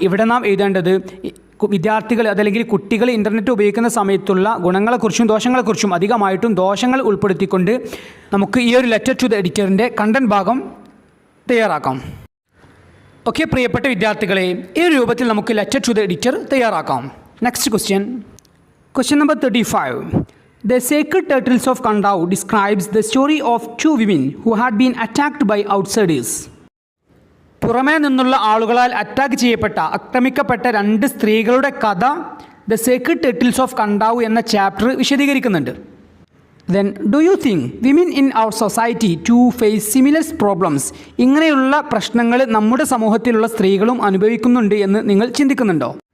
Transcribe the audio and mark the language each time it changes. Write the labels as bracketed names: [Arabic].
[Malayalam] ഇവിടെ നാം എഴുതേണ്ടത് വിദ്യാർത്ഥികൾ അതല്ലെങ്കിൽ കുട്ടികൾ ഇൻ്റർനെറ്റ് ഉപയോഗിക്കുന്ന സമയത്തുള്ള ഗുണങ്ങളെക്കുറിച്ചും ദോഷങ്ങളെക്കുറിച്ചും അധികമായിട്ടും ദോഷങ്ങൾ ഉൾപ്പെടുത്തിക്കൊണ്ട് നമുക്ക് ഈ ഒരു ലെറ്റർ ടു ദ എഡിറ്ററിൻ്റെ കണ്ടന്റ് ഭാഗം തയ്യാറാക്കാം. ഓക്കെ പ്രിയപ്പെട്ട വിദ്യാർത്ഥികളെ, ഈ ഒരു രൂപത്തിൽ നമുക്ക് ലെറ്റർ ടു ദ എഡിറ്റർ തയ്യാറാക്കാം. [English] Next question number 35. The Sacred Turtles of Kandau describes the story of two women who had been attacked by outsiders. [Malayalam] പുറമേ നിന്നുള്ള ആളുകളാൽ അറ്റാക്ക് ചെയ്യപ്പെട്ട, ആക്രമിക്കപ്പെട്ട 2 സ്ത്രീകളുടെ കഥ ദ സേക്രഡ് ടർട്ടിൽസ് ഓഫ് കണ്ടാവു എന്ന ചാപ്റ്റർ വിശദീകരിക്കുന്നുണ്ട്. [English] Then do you think women in our society to face similar problems? [Malayalam] ഇങ്ങനെയുള്ള പ്രശ്നങ്ങൾ നമ്മുടെ സമൂഹത്തിലുള്ള സ്ത്രീകളും അനുഭവിക്കുന്നുണ്ട് എന്ന് നിങ്ങൾ ചിന്തിക്കുന്നുണ്ടോ?